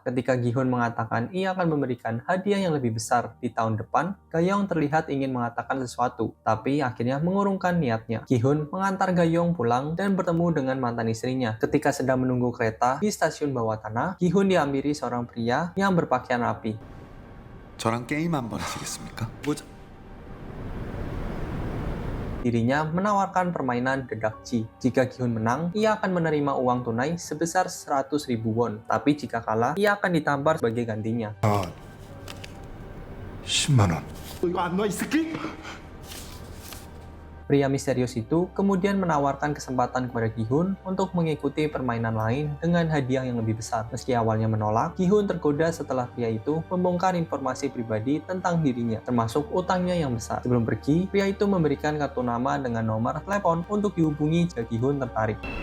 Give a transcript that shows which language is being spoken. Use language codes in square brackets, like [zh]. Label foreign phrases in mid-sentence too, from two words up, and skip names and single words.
[id] Ketika Gi-hun mengatakan ia akan memberikan hadiah yang lebih besar di tahun depan, Ga-young terlihat ingin mengatakan sesuatu, tapi akhirnya mengurungkan niatnya. Gi-hun mengantar Ga-young pulang dan bertemu dengan mantan istrinya. Ketika sedang menunggu kereta di stasiun bawah tanah, Gi-hun dihampiri seorang pria yang berpakaian rapi. [ko] 저랑 게임 한번 하시겠습니까? [id] Dirinya menawarkan permainan dedakji. Jika Gi-hun menang, ia akan menerima uang tunai sebesar 100.000 won. Tapi jika kalah, ia akan ditampar sebagai gantinya. [ko] 10만 원. 이거 안 놔, 이 새끼! [id] Pria misterius itu kemudian menawarkan kesempatan kepada Gi-hun untuk mengikuti permainan lain dengan hadiah yang lebih besar. Meski awalnya menolak, Gi-hun tergoda setelah pria itu membongkar informasi pribadi tentang dirinya, termasuk utangnya yang besar. Sebelum pergi, pria itu memberikan kartu nama dengan nomor telepon untuk dihubungi jika Gi-hun tertarik.